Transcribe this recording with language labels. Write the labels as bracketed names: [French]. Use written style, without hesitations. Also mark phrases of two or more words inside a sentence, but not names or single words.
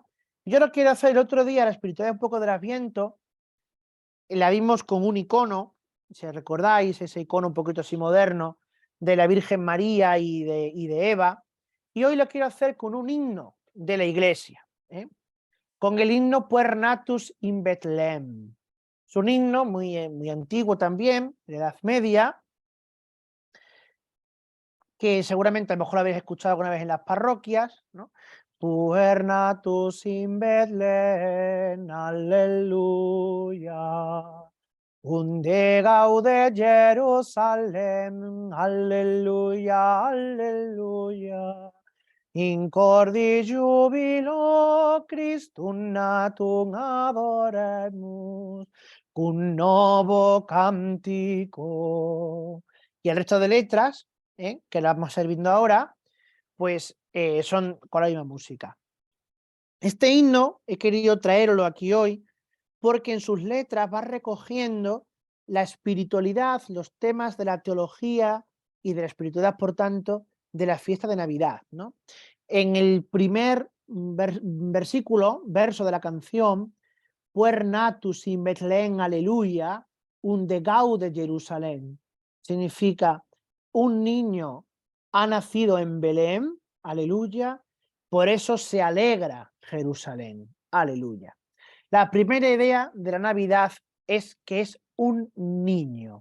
[Spanish] Yo lo quiero hacer el otro día, la espiritualidad un poco del Adviento, la vimos con un icono, si recordáis, ese icono un poquito así moderno, de la Virgen María y de Eva, y hoy lo quiero hacer con un himno de la Iglesia, con el himno Puer Natus in Bethlehem. Es un himno muy antiguo también, de la Edad Media, que seguramente a lo mejor lo habéis escuchado alguna vez en las parroquias, ¿no? [Latin] Puer natus in Bethlehem, aleluya. Unde gaude Jerusalem, aleluya, aleluya. In cordi jubilo Christum natum adoremus, cum novo cantico. [Spanish] Y el resto de letras, que las vamos a ir viendo ahora, pues son con la misma música. Este himno he querido traerlo aquí hoy porque en sus letras va recogiendo la espiritualidad, los temas de la teología y de la espiritualidad, por tanto, de la fiesta de Navidad, ¿no? En el primer verso de la canción, [Latin] Puer natus in Bethlehem, aleluya, unde gaude Jerusalén, [Spanish] significa un niño ha nacido en Belén, aleluya, por eso se alegra Jerusalén, aleluya. La primera idea de la Navidad es que es un niño.